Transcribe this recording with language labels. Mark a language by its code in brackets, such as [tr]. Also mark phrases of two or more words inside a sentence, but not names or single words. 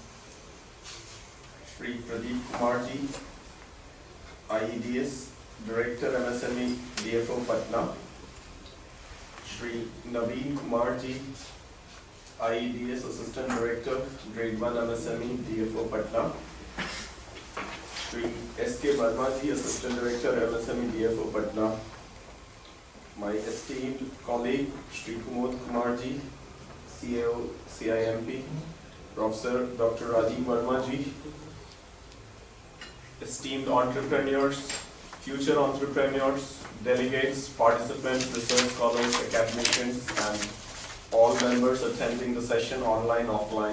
[en] Shri Pradeep Kumar Ji, IEDS, Director, MSME, DFO Patna. Shri Naveen Kumar Ji, IEDS, Assistant Director, Grade 1 MSME, DFO Patna. Shri S.K. Verma Ji, Assistant Director, MSME, DFO Patna. My esteemed colleague, Shri Kumod Kumar Ji, CAO, CIMP. Professor Dr. Rajiv Verma Ji. Esteemed entrepreneurs, future entrepreneurs, delegates, participants, research scholars, academicians, and all members attending the session online, offline.